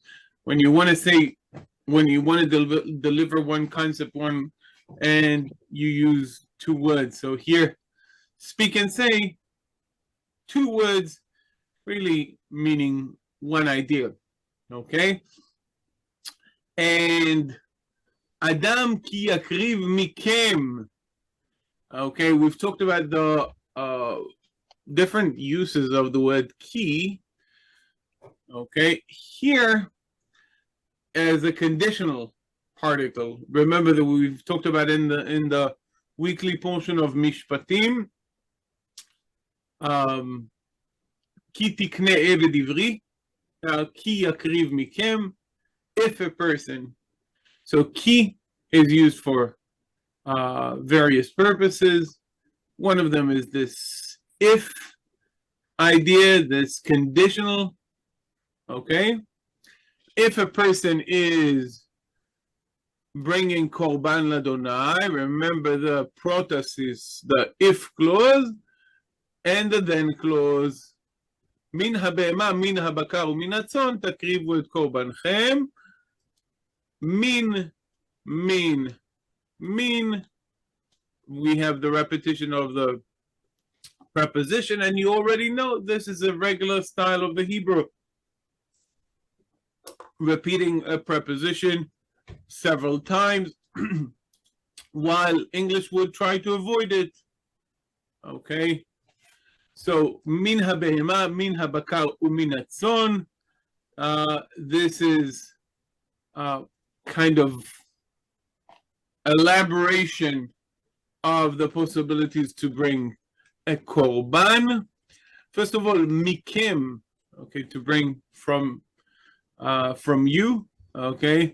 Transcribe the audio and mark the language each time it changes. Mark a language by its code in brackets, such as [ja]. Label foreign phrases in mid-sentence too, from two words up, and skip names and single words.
[en] When you want to deliver one concept, and you use 2 words. So here, speak and say, 2 words, really meaning one idea. Okay, and [he] אדם כי יקריב מכם. [en] Okay, we've talked about the different uses of the word ki. Okay, here as a conditional particle. Remember that we've talked about in the weekly portion of Mishpatim. [he] כי תקנה עבד עברי, כי יקריב מכם. [en] If a person. So ki is used for various purposes. One of them is this if idea, this conditional. Okay, if a person is bringing [he] קרבן לה, [en] remember the protasis, the if clause, and the then clause. [he] מן הבהמה, מן הבקר, מן הצאן, תקריבו את קרבנכם. [en] Min. We have the repetition of the preposition, and you already know this is a regular style of the Hebrew. Repeating a preposition several times, while English would try to avoid it. Okay, so [he] מן הבהמה, מן הבקר, ומן הצאן. [en] This is kind of elaboration of the possibilities to bring a korban. First of all, mikim, okay, to bring from from you, okay?